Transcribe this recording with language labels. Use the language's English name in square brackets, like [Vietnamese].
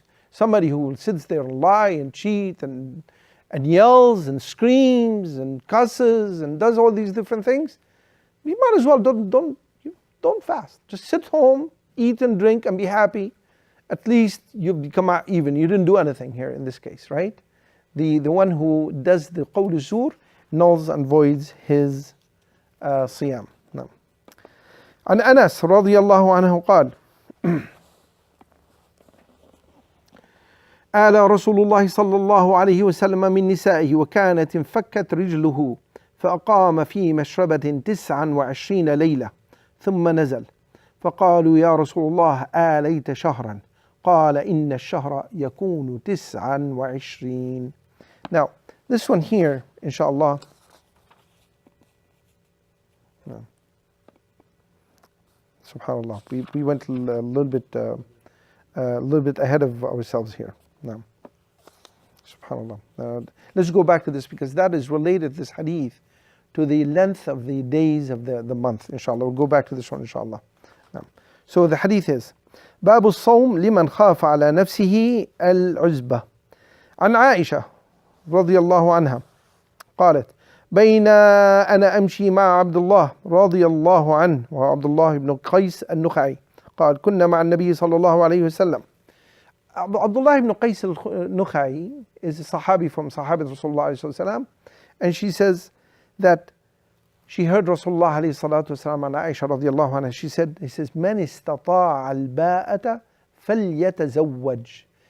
[English] Somebody who sits there and lie and cheat and yells and screams and cusses and does all these different things, you might as well don't fast. Just sit home, eat and drink and be happy. At least you become out even. You didn't do anything here in this case, right? The one who does the qawl al-zur nulls and voids his siyam. No. [Arabic] عن أنس رضي الله عنه قال آل رسول الله صلى الله عليه وسلم من نسائه وكانت انفكت رجله فأقام في مشربة 29 ليلة ثم نزل فقالوا يا رسول الله آليت شهرا قال إن الشهر يكون 29. [English] Now this one here inshallah, subhanallah, we went a little bit ahead of ourselves here. No. Subhanallah. Let's go back to this, because that is related, this hadith, to the length of the days of the month, inshallah. We'll go back to this one, inshallah. No. So the hadith is [Arabic] باب الصوم لمن خاف على نفسه العزبة. عن عائشة رضي الله عنها قالت بين أنا أمشي مع عبد الله رضي الله عنه وعبد الله بن قيس النخعي قال كنا مع النبي صلى الله عليه وسلم. [English] Abdullah ibn Qais al-Nukhai is a Sahabi from Sahabat Rasulullah alayhi wasallam, and she says that she heard Rasulullah alayhi salatu wasalam and Aisha radiyallahu anha, she said, he says, [Arabic] من استطاع الباءة فليتزوج.